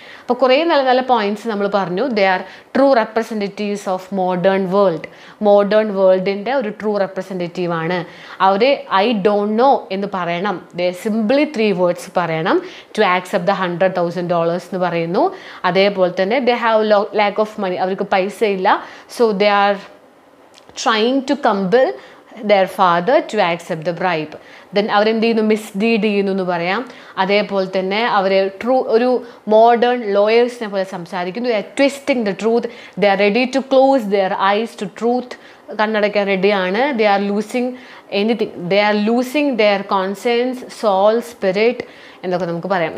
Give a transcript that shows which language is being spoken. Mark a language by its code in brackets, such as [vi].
[ml] അപ്പോൾ കുറേ നല്ല നല്ല പോയിന്റ്സ് നമ്മൾ പറഞ്ഞു. [en] they are true representatives of modern [ml] വേൾഡിൻ്റെ ഒരു ട്രൂ റെപ്രസെൻറ്റേറ്റീവ് ആണ്. അവർ [en] I don't know [ml] എന്ന് പറയണം. [en] they simply 3 words [ml] പറയണം. [en] to accept the $100,000 [ml] എന്ന് പറയുന്നു. അതേപോലെ തന്നെ [en] they have lack of money, [ml] അവർക്ക് പൈസ ഇല്ല. [en] So they are trying to compel their father to accept the bribe. [ml] Then അവരെന്ത് ചെയ്യുന്നു, മിസ്ഡീഡ് ചെയ്യുന്നു എന്ന് പറയാം. അതേപോലെ തന്നെ അവർ ഒരു മോഡേൺ ലോയേഴ്സിനെ പോലെ സംസാരിക്കുന്നു. [en] They are twisting the truth. They are ready to close their eyes to truth. [ml] കണ്ണടയ്ക്കാൻ റെഡിയാണ്. [en] They are losing anything. They are losing their conscience, soul, spirit [ml] എന്നൊക്കെ നമുക്ക് പറയാം.